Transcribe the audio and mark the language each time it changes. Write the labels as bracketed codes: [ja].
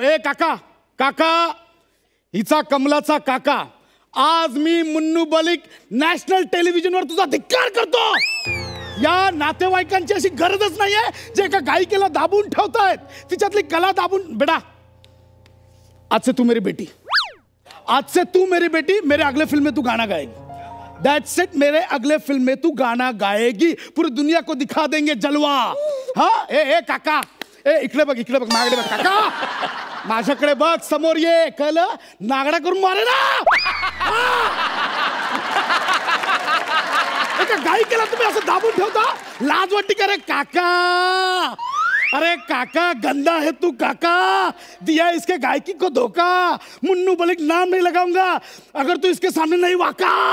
[mr] ए काका, काका, हिचा कमलाचा काका, आज मी मुन्नू मलिक नॅशनल टेलिव्हिजनवर तुझा धिक्कार करतो. या नातेवाईकांची अशी गरजच नाहीये जे एका गायिकेला दाबून ठेवतायत, तिच्यातली कला दाबून. [hi] बेटा, आज से तू मेरी बेटी, आज से तू मेरी बेटी, मेरे अगले फिल्म में तू गाना गाएगी. [en] That's it. [hi] मेरे अगले फिल्म में तू गाना गाएगी. पूरी दुनिया को दिखा देंगे जलवा. हाँ. [mr] ए काका, ए इकडे बघ, इकडे बघ, माझ्याकडे बघ काका, माझ्याकडे बघ, समोर ये. कळलं, नागडा करून मारे ना. एका गायिकेला तुम्ही असं दाबून ठेवता, लाज वाटते का रे काका. [hi] अरे काका, गंदा है तू काका, दिया इसके गायकी को धोखा. मुन्नू मलिक नाम नहीं लगाऊंगा अगर तू इसके सामने नहीं वाका.